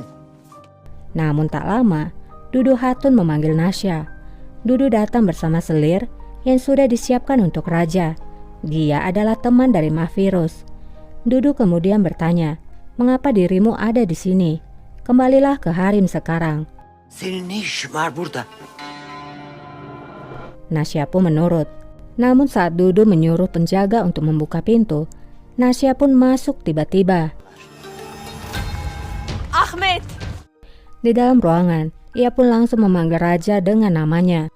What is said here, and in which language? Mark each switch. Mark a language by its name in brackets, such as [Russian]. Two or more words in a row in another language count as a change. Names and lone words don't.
[Indonesian] Namun tak lama, Dudu Hatun memanggil Nasya. Dudu datang bersama selir yang sudah disiapkan untuk raja. Dia adalah teman dari Mahvirus. Dudu kemudian bertanya, "Mengapa dirimu ada di sini? Kembalilah ke harem sekarang." [Turkish] Senin ne işin var burada? [Indonesian] Nasya pun menurut. Namun saat Dudu menyuruh penjaga untuk membuka pintu, Nasya pun masuk tiba-tiba. Ahmet. Di dalam ruangan, ia pun langsung memanggil raja dengan namanya.